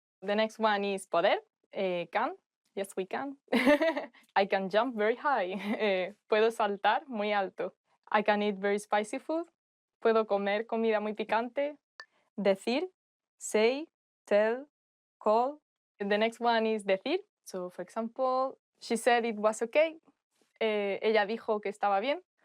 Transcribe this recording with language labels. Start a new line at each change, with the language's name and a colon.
English: The next one is poder, can. Yes, we can. I can jump very high.
Spanish: Puedo saltar muy alto.
English: I can eat very spicy food.
Spanish: Puedo comer comida muy picante.
English: Decir, say, tell, call. The next one is decir. So, for example, she said it was okay.
Spanish: Ella dijo que estaba bien.